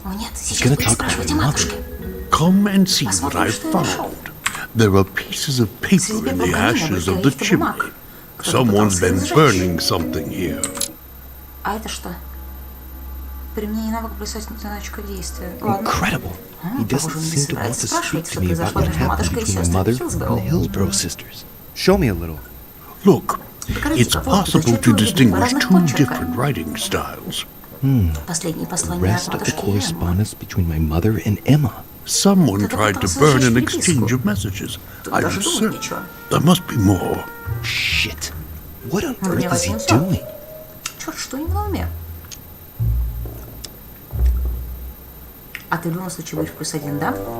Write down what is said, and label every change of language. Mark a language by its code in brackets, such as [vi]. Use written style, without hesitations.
[ru] О нет, сейчас будем спрашивать о матушке. [en] Come and see what I found. There are pieces of paper in the ashes of the chimney. Someone's been burning something here. [ru] А это что? Применение навыка плюсать на очко действия. Ладно. [en] Incredible. He doesn't seem to want to speak to me about what happened between my mother and the Hillsborough sisters. Show me a little. Look, it's possible to distinguish two different writing styles. The rest of the correspondence between my mother and Emma. Someone tried to burn an exchange of messages. I'm certain there must be more. Shit. What on earth is he doing? [ru] Черт, что у него на уме? А ты в любом случае будешь +1, да?